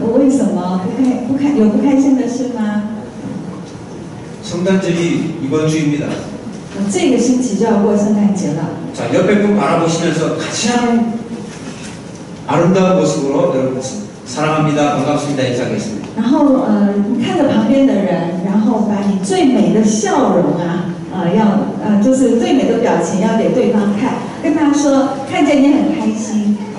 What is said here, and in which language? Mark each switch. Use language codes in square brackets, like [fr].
[zh] 为什么有不开心的事吗？ [ko] 성탄절이 이번 주입니다. [zh] 这个星期就要过圣诞节了。 [ko] 자, 옆에 분 바라보시면서 가장 아름다운 모습으로 여러분 사랑합니다, 반갑습니다 인사하겠습니다. [zh] 然后你看着旁边的人，然后把你最美的笑容就是最美的表情要给对方看，跟他说看见你很开心。